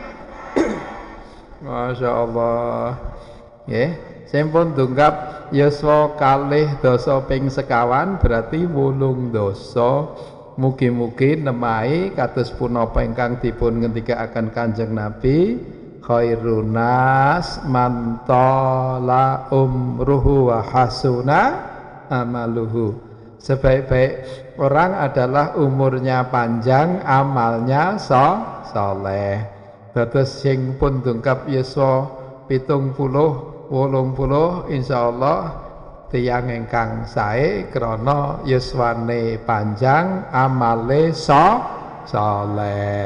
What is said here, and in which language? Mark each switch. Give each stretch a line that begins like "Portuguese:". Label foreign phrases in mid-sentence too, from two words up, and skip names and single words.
Javanese: Masyaallah. Nggih, sampun dunggap yuswa kalih dosa ping sekawan berarti 8 dosa. Mugi-mugi nemahi kados punapa ingkang dipun ngendikaaken Kanjeng Nabi,
Arabic: khairun nas man tala umruhu wa hasuna amaluhu.
Indonesian: Sebaik-baik orang adalah umurnya panjang, amalnya saleh.
Javanese: Dados sing pun dungkap yuswa 70 80 insyaallah tiyang ingkang sae krana yuswane panjang, amale saleh.